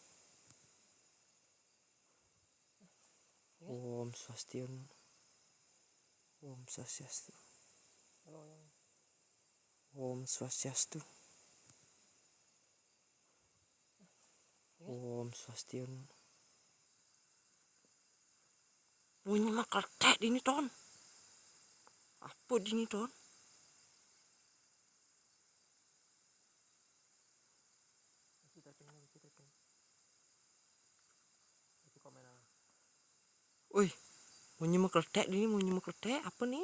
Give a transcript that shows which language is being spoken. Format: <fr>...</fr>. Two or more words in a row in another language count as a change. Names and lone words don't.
<ban>Om Swastiastu. Om Swastiastu. Om Swastiastu. Om Swastiastu.</ban> <id>Oh, ini mah kletek ini ton. Apa ini ton? Woi, mau nyimak kletek ini, mau nyimak kletek apa nih?</id>